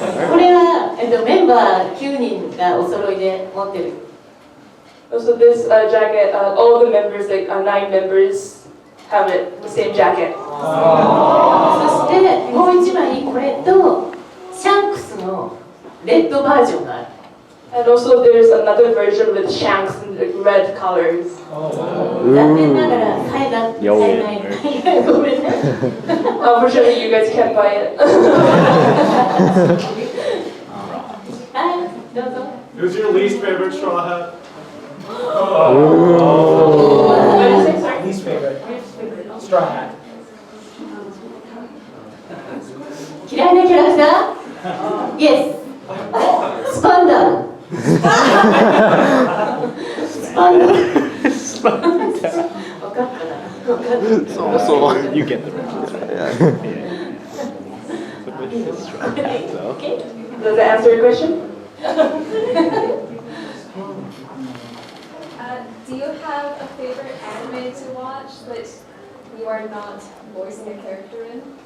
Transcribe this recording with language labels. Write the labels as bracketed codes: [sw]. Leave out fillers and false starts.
[ja] これはメンバー9人がお揃いで持ってる。 [en] So this jacket, all the members, like 9 members, have it, the same jacket. [ja] そしてもう一枚これとシャンクスのレッドバージョンがある。 [en] And also there's another version with Shanks and like, red colors. [ja] 残念ながら買えない。ごめんね。 [en] Unfortunately, you guys can't buy it. [ja] はい、どうぞ。 [en] Who's your least favorite Straw Hat? Least favorite. Straw Hat. [ja] 嫌いなキャラクター Yes スパンダースパンダー分かったな分かった [en] So You get the reference, right? yeah. Okay. Does that answer your question? Do you have a favorite anime to watch that you are not voicing a character in?